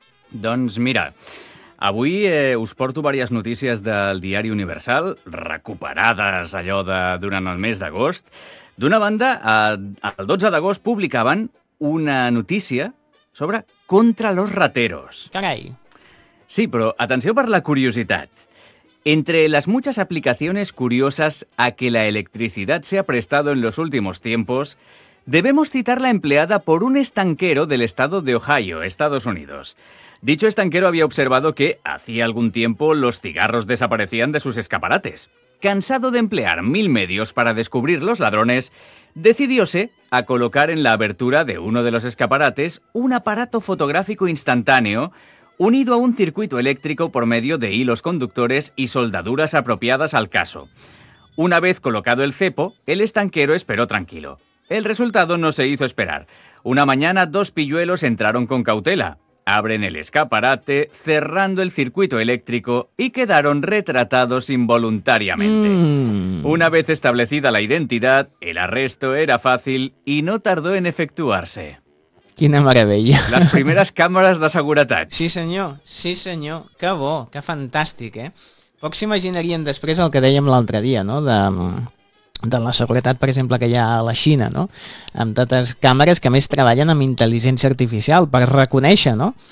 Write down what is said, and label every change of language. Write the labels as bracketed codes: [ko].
[ca] Doncs mira, avui us porto diverses notícies del Diari Universal, recuperades allò de durant el mes d'agost. D'una banda, el 12 d'agost publicaven una notícia sobre [es] contra los rateros. [ca] Carai. Sí, però atenció per la curiositat. [es] Entre las muchas aplicaciones curiosas a que la electricidad se ha prestado en los últimos tiempos, debemos citar la empleada por un estanquero del estado de Ohio, Estados Unidos. Dicho estanquero había observado que, hacía algún tiempo, los cigarros desaparecían de sus escaparates. Cansado de emplear mil medios para descubrir los ladrones, decidióse a colocar en la abertura de uno de los escaparates un aparato fotográfico instantáneo unido a un circuito eléctrico por medio de hilos conductores y soldaduras apropiadas al caso. Una vez colocado el cepo, el estanquero esperó tranquilo. El resultado no se hizo esperar. Una mañana, dos pilluelos entraron con cautela. Abren el escaparate, cerrando el circuito eléctrico y quedaron retratados involuntariamente. Una vez establecida la identidad, el arresto era fácil y no tardó en efectuarse. [ca] Quina meravella. Les primeres càmeres de seguretat. Sí senyor, que bo, que fantàstic, Pocs s'imaginarien després el que dèiem l'altre dia, no? De la seguretat, per exemple, que hi ha a la Xina, no? Amb totes càmeres que més treballen amb intel·ligència artificial per reconèixer, no?